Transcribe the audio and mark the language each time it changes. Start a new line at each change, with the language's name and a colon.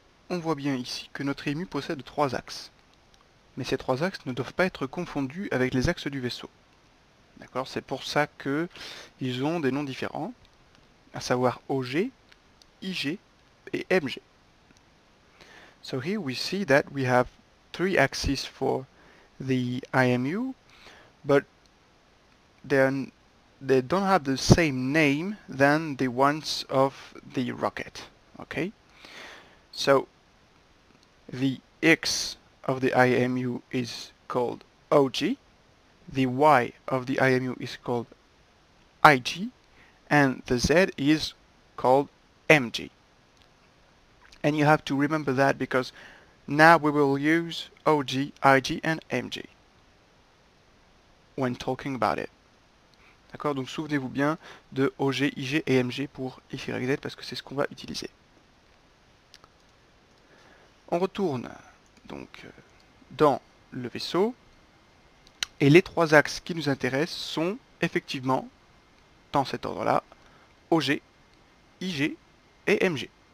French: On voit bien ici que notre IMU possède 3 axes. Mais ces 3 axes ne doivent pas être confondus avec les axes du vaisseau. D'accord? C'est pour ça qu'ils ont des noms différents, à savoir OG, IG et MG.
English: So here we see that we have 3 axes for the IMU, but they don't have the same name than the ones of the rocket. Okay, so the X of the IMU is called OG, the Y of the IMU is called IG, and the Z is called MG. And you have to remember that because now we will use OG, IG, and MG when talking about it.
French: D'accord? Donc souvenez-vous bien de OG, IG et MG pour X, Y, Z parce que c'est ce qu'on va utiliser. On retourne donc dans le vaisseau et les trois axes qui nous intéressent sont effectivement dans cet ordre-là OG, IG et MG.